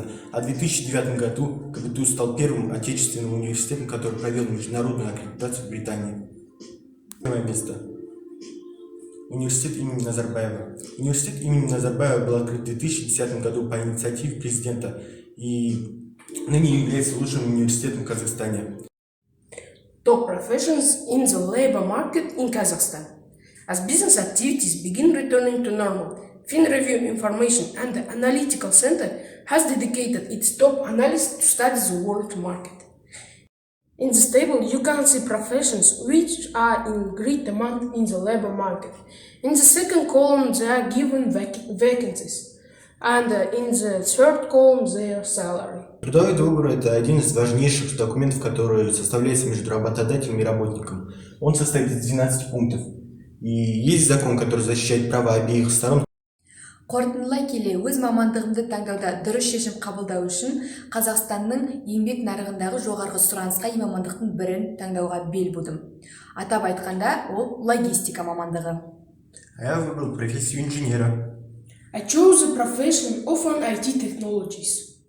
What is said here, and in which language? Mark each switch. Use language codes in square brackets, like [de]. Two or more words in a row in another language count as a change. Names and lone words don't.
[ru] А в 2009 году КБТУ стал первым отечественным университетом, который провел международную аккредитацию в Британии. Первое место. Университет имени Назарбаева. Университет имени Назарбаева был открыт в 2010 году по инициативе президента и ныне является лучшим университетом в Казахстане. [en] Top professions in the labor market in Kazakhstan. As business activities begin returning to normal, FinReview Information and the Analytical Center has dedicated its top analysts to study the world market. In this table, you can see professions which are in great demand in the labor market. In the second column, they are given vacancies, and in the third column, their salary. [ru] Трудовой договор – это один из важнейших документов, который составляется между работодателем и работником. Он состоит из 12 пунктов. И есть закон, который защищает права обеих сторон. [kk] Қорытындылай келе, өз мамандығымды таңдауда дұрыс шешім қабылдау үшін Қазақстанның еңбек нарығындағы жоғарғы сұранысқа ие мамандықтың бірін таңдауға бел будым. Атап айтқанда, ол логистика мамандығы. [ru] Я выбрал профессию инженера. [en] I chose the profession of IT technologies.